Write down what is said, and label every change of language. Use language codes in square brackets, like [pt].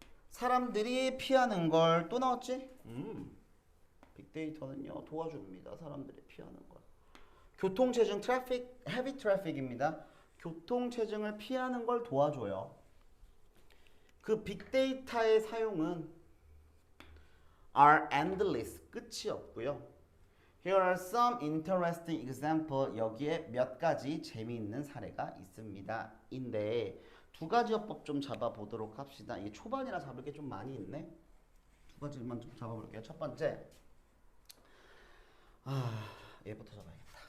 [ko] 사람들이 피하는 걸. 또 나왔지? 빅데이터는요, 도와줍니다. 사람들이 피하는 걸. 교통체증, 트래픽, 헤비 트래픽입니다. 교통체증을 피하는 걸 도와줘요. 그 빅데이터의 사용은 [en] are endless, [ko] 끝이 없고요. [en] Here are some interesting example. [ko] 여기에 몇 가지 재미있는 사례가 있습니다. 인데 두 가지 어법 좀 잡아보도록 합시다. 이게 초반이라 잡을 게 좀 많이 있네. 두 가지만 좀 잡아볼게요. 첫 번째, 얘부터 잡아야겠다.